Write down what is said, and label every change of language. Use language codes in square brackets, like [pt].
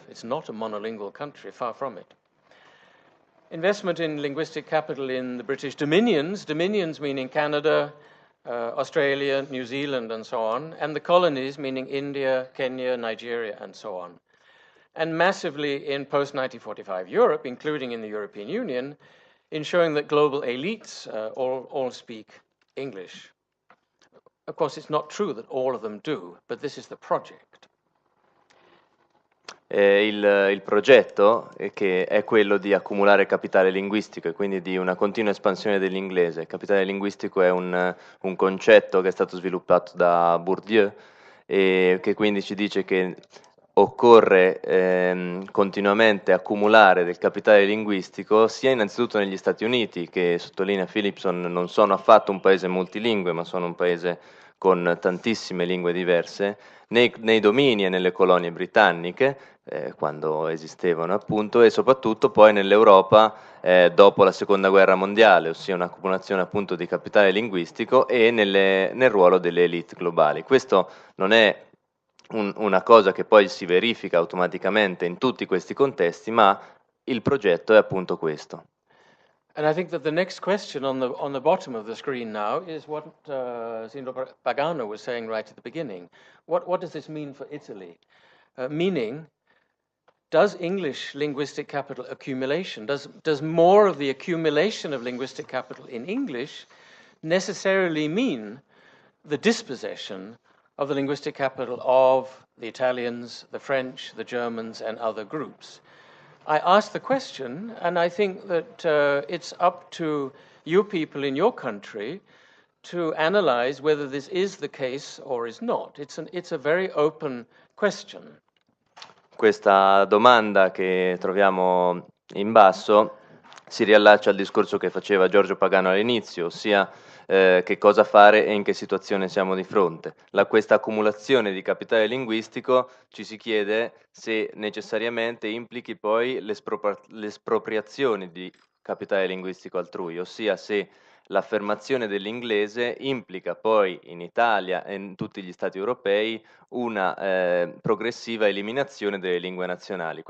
[en] It's not a monolingual country, far from it. Investment in linguistic capital in the British dominions meaning Canada, Australia, New Zealand, and so on, and the colonies meaning India, Kenya, Nigeria, and so on. and massively in post-1945 Europe, including in the European Union, in showing that global elites all speak English. Of course, it's not true that all of them do, but this is the project. [it] Il progetto che è quello di accumulare capitale linguistico e quindi di una continua espansione dell'inglese. Il capitale linguistico è un concetto che è stato sviluppato da Bourdieu e che quindi ci dice che occorre continuamente accumulare del capitale linguistico sia innanzitutto negli Stati Uniti, che sottolinea Philipson non sono affatto un paese multilingue ma sono un paese con tantissime lingue diverse, nei domini e nelle colonie britanniche, quando esistevano appunto, e soprattutto poi nell'Europa dopo la Seconda Guerra Mondiale, ossia un'accumulazione appunto di capitale linguistico e nel ruolo delle elite globali. Questo non è una cosa che poi si verifica automaticamente in tutti questi contesti, ma il progetto è appunto questo. [en] And I think that the next question on the bottom of the screen now is what Signor Pagano was saying right at the beginning. What does this mean for Italy? Meaning, does English linguistic capital accumulation, does more of the accumulation of linguistic capital in English necessarily mean the dispossession of the linguistic capital of the Italians, the French, the Germans, and other groups? I asked the question, and I think that it's up to you people in your country to analyze whether this is the case or is not. It's a very open question. [it] Questa domanda che troviamo in basso si riallaccia al discorso che faceva Giorgio Pagano all'inizio, ossia che cosa fare e in che situazione siamo di fronte. Questa accumulazione di capitale linguistico ci si chiede se necessariamente implichi poi l'espropriazione di capitale linguistico altrui, ossia se l'affermazione dell'inglese implica poi in Italia e in tutti gli stati europei una progressiva eliminazione delle lingue nazionali.